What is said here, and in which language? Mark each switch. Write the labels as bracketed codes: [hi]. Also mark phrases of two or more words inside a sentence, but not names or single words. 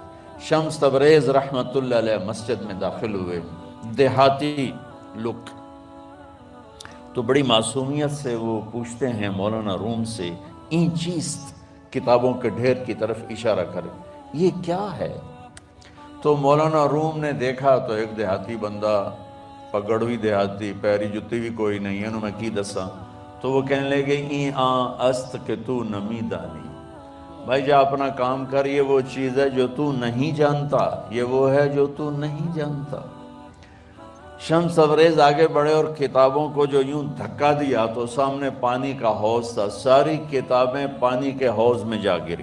[ur] شمس تبریز رحمۃ اللہ علیہ مسجد میں داخل ہوئے، دیہاتی لک، تو بڑی معصومیت سے وہ پوچھتے ہیں مولانا روم سے، [fa] این چیز [ur] کتابوں کے ڈھیر کی طرف اشارہ کرے، یہ کیا ہے؟ تو مولانا روم نے دیکھا تو ایک دیہاتی بندہ، پگڑوی دیہاتی، [pa] پیری جتی [ur] بھی کوئی نہیں ہے، [pa] انہوں میں کی دسا، [ur] تو وہ کہنے لگے [fa] این است کہ تو نمی دانی، [ur] بھائی جا اپنا کام کر، یہ وہ چیز ہے جو تو نہیں جانتا، یہ وہ ہے جو تو نہیں جانتا۔ شمس تبریز آگے بڑھے اور کتابوں کو جو یوں دھکا دیا تو سامنے پانی کا حوض تھا، ساری کتابیں پانی کے حوض میں جا گری۔